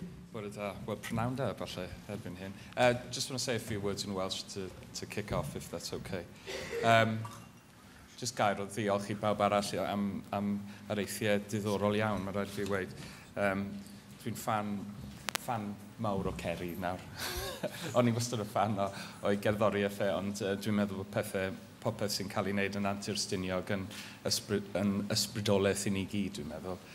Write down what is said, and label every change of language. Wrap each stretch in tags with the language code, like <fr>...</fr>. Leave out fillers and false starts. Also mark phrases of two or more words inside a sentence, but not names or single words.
<cy>Bore da. Well, prynawn da, falle, erbyn hyn.</cy> <en>Just want to say a few words in Welsh to kick off, if that's okay.</en> <cy>Just gair o ddiolch I bawb arall am yr eithriau diddorol iawn, mae'n rhaid fi weid. Dwi'n fan mawr o Ceri nawr. O'n I wastad yn fan o'i gerddoriaeth ond dwi'n meddwl bod popeth sy'n cael ei wneud yn antur-stiniog yn ysbrydolaeth I ni gyd, dwi'n meddwl.</cy>